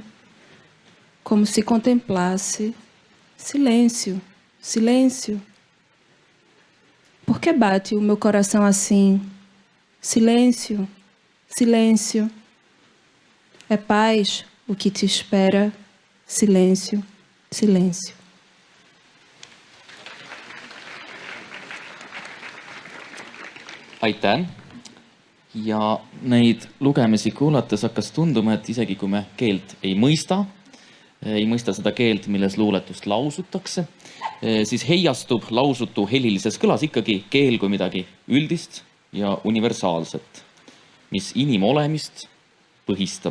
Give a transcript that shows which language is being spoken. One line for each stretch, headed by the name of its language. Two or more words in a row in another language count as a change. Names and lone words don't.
Portuguese: Como se contemplasse, silêncio, silêncio. Por que bate o meu coração assim? Silêncio, silêncio. É paz o que te espera, silêncio, silêncio.
Estonian: Aitäh! Ja neid lugemisi kuulates hakkas tunduma, et isegi kui me keelt ei mõista seda keelt, milles luuletust lausutakse, siis heiastub lausutu helilises kõlas ikkagi keel kui midagi üldist ja universaalset, mis inimolemist põhistab.